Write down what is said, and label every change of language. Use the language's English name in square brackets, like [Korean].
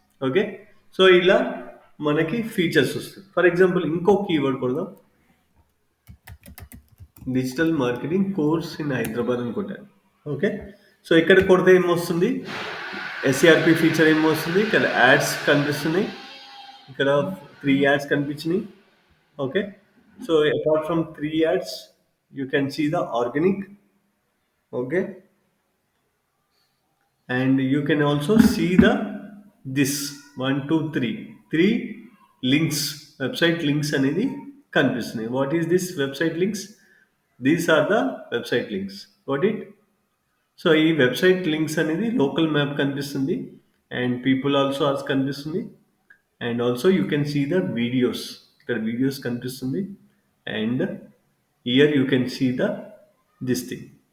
[Telugu] Okay, so ఇలా మనకి features వస్తాయి. [English] for example [Telugu] ఇంకో కీవర్డ్ కొడదాం, [English] digital marketing course in Hyderabad [Telugu] అని కొట్టాను. ఓకే, సో ఇక్కడ కొడితే ఏమొస్తుంది, ఎస్సిఆర్పి ఫీచర్ ఏమొస్తుంది, ఇక్కడ యాడ్స్ కనిపిస్తున్నాయి, ఇక్కడ 3 ads కనిపించినాయి. [English] Okay, so apart from 3 ads you can see the organic. Okay, and you can also see the this 1 2 3 links, website links [Telugu] అనేది కనిపిస్తున్నాయి. [English] What is this website links? These are the website links. What it? [Telugu] So ఈ website links అనేది local map కనిపిస్తుంది, and people also ఆల్స్ కనిపిస్తుంది, [English] And also you can see the videos. [Telugu] ఇక్కడ videos కనిపిస్తుంది, [English] And here you can see the this thing.